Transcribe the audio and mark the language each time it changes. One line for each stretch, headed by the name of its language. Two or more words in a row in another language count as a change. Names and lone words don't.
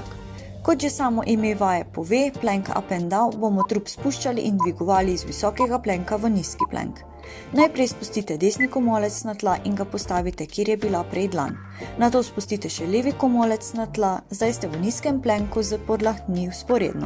Slovenian: Kot že samo ime vaje pove,
English: plank up and down,
Slovenian: bomo trup spuščali in dvigovali iz visokega plenka v nizki plenk. Najprej spustite desni komolec na tla in ga postavite, kjer je bila prej dlan. Nato spustite še levi komolec na tla, zdaj ste v nizkem plenku z podlahtmi vzporedno.